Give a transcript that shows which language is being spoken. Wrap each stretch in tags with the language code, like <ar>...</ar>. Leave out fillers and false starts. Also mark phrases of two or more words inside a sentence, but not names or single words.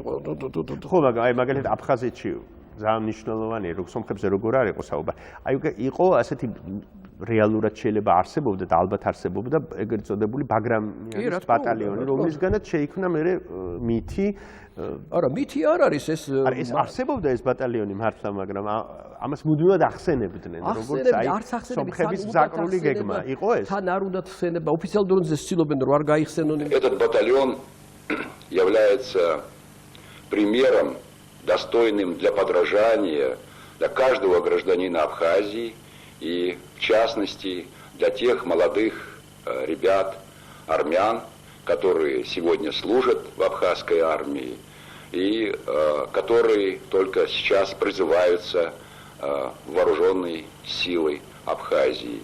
<ka>ხო მაგრამ აი მაგალითად აფხაზეთში ძალიან მნიშვნელოვანია რომ სომხებზე როგორ არ იყო საუბარი აი იყო ასეთი რეალურად შეიძლება არსებობდა და ალბათ არსებობდა ეგრეთ წოდებული ბაგრამიანის ბატალიონი რომლისგანაც შეიქმნა მე მითი არა მითი არ არის ეს არსებობდა ეს ბატალიონი მართლა მაგრამ ამას მუდმივად ახსენებდნენ როგორც აი სომხების ზაკრული გეგმა იყო ეს თან არ უნდა ხსენება ოფიციალურ დონეზე ცდილობენ რომ არ გაიხსენონ</ka> <ru>Этот батальон является примером, достойным для подражания для каждого гражданина Абхазии и, в частности, для тех молодых ребят, армян, которые сегодня служат в абхазской армии и которые только сейчас призываются вооруженной силой Абхазии.</ru>